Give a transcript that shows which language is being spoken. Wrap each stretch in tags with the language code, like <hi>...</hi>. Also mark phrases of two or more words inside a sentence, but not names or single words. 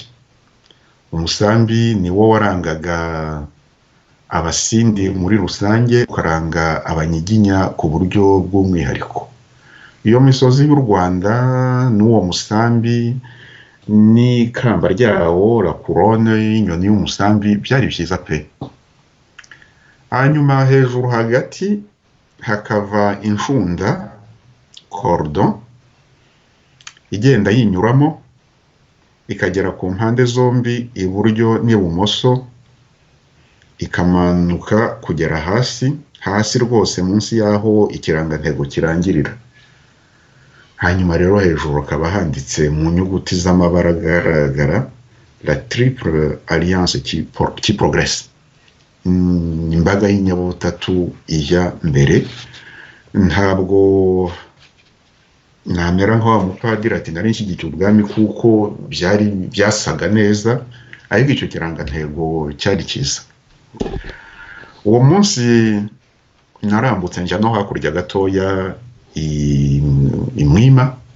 <rw>Umusambi ni wo warangaga abasindi muri rusange, ukaranga abanyiginya ku buryo bw'umwihariko. Iyo misozi y'u Rwanda n'uwo musambi n'ikamba ryawo,</rw> <fr>la couronne</fr> <rw>y'inyoni y'umusambi, byari byiza pe. Hanyuma hejuru hagati hakava inshunda, cordon, igenda yinyuramo ikagera ku mpande zombi, iburyo n'ibumoso, ikamanuka kugera hasi rwose munsi y'aho ikirangantego kirangirira. Hanyuma rero hejuru hakaba handitse mu nyuguti z'amabara agaragara,</rw> <fr>la triple alliance qui progresse.</fr> <rw>Imbaga y'inyabutatu ijya mbere. Ntabwo namera nk'awa mupadiri ati nari nshyigikiye ubwami, kuko byasaga neza, ariko icyo kirangantego cyari cyiza. Uwo munsi narambutse njya no hakurya gatoya i Mwima,</rw>